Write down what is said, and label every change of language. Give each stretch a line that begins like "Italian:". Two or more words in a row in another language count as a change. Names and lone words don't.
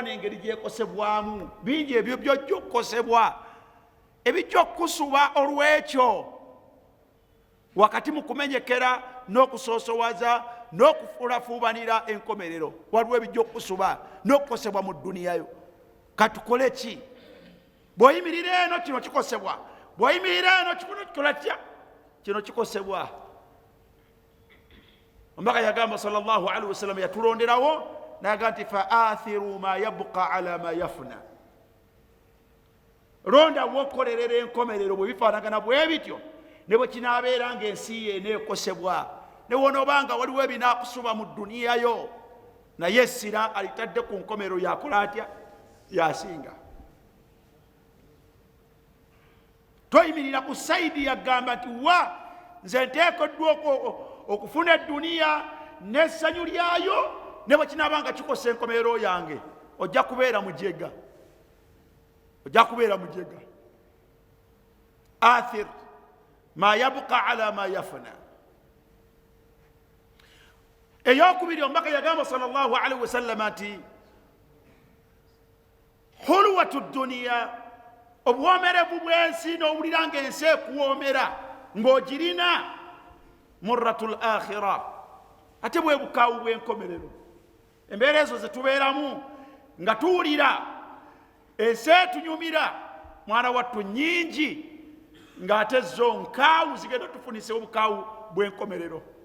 Ganda: n'engeri gyekosebwamu bingi ebyo byojja okukosebwa ebijja okukusuba olw'ekyo wakati mu kumenyekera n'okusosowaza n'okufulafuubanira enkomerero waliwo ebijja okukusuba n'okukosebwa mu dduniyayo katukole ki bw'oyimirira eno kino kikosebwa bw'oyimirira eno kino kikola kitya kino kikosebwa omubaka yagamba
Arabic: صلى الله عليه وسلم
Ganda: yatulonderawo naga nti
Arabic: فآثر ما يبقى على ما يفنى
Ganda: londa wokolerera enkomerero bwe bifaanagana bwe bityo ne bwe kinaabeera nga ensi ye eneekosebwa ne wonoobanga waliwo ebinaakusuba mu dduniyayo naye essira alitadde ku nkomerero yakola atya yasinga toyimirira ku saidi yagamba nti wa nze nteekeddwa okufuna edduniya n'essanyu lyayo ne bwe kinaabanga kikosa enkomerero yange ojja kubeera mujega
Arabic: آثر ما يبقى على ما يفنى
Ganda: eyokubiri omubaka yagamba
Arabic: صلى الله عليه وسلم
Ganda: nti
Arabic: حلوة الدنيا
Ganda: obuwomerevu bw'ensi n'owulira nga ensi ekuwoomera ng'ogirina
Arabic: مرة الآخرة
Ganda: ate bwe bukaawu bw'enkomerero embeera ezo zetubeeramu nga tuwulira ensi etunyumira mwana wattu nnyingi ng'ate zo nkaawu zigenda tufunise obukaawu bw'enkomerero